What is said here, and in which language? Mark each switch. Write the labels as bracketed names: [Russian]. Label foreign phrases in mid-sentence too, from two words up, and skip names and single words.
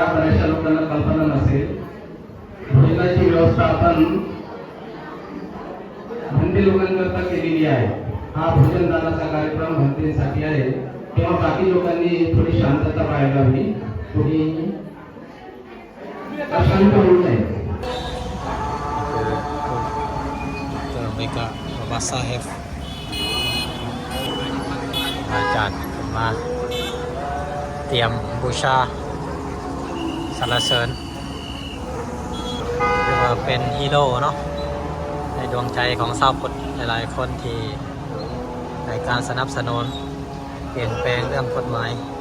[Marathi] बऱ्याचशा लोकांना कल्पना नसेल. भोजनाची व्यवस्था आपण भंते लोकांकरता केलेली आहे. हा भोजनदानाचा कार्यक्रम भंतेसाठी आहे. तेव्हा बाकी लोकांनी थोडी शांतता पाहायला हवी. थोडी अशांत होऊ नये. [Thai] Basahev Ajan มาเตรียมบูชาสรรเสริญเรียกว่าเป็นฮีโร่เนาะในดวงใจของชาวพุทธหลายๆคนที่ในการสนับสนุนเปลี่ยนแปลงเรื่องกฎหมาย